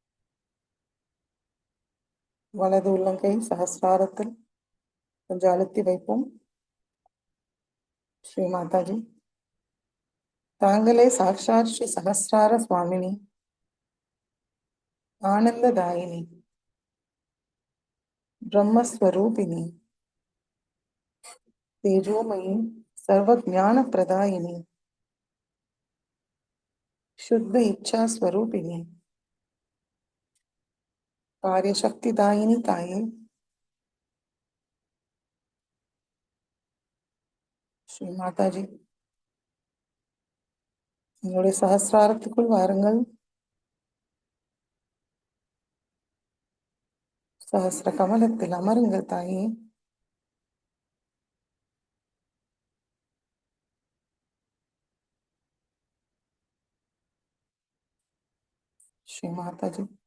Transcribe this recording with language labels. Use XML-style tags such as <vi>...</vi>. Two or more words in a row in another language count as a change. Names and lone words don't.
<ta>வலது உள்ளங்கை சகசிராரத்தில் கொஞ்சம் அழுத்தி வைப்போம் ஸ்ரீ மாதாஜி தாங்களே</ta> <sa>साक्षात् श्री सहस्रार स्वामिनी आनन्ददायिनी ब्रह्मस्वरूपिणी तेजोमयी सर्वज्ञान प्रदायिनी शुद्ध इच्छा स्वरूपिणी कार्यशक्तिदायिनी ताये ஸ்ரீ மாதாஜி</sa> <ta>உங்களுடைய சகசிராரத்துக்குள் வாருங்கள் சகசிர கமலத்தில் அமருங்கள் தாயே ஸ்ரீ மாதாஜி</ta>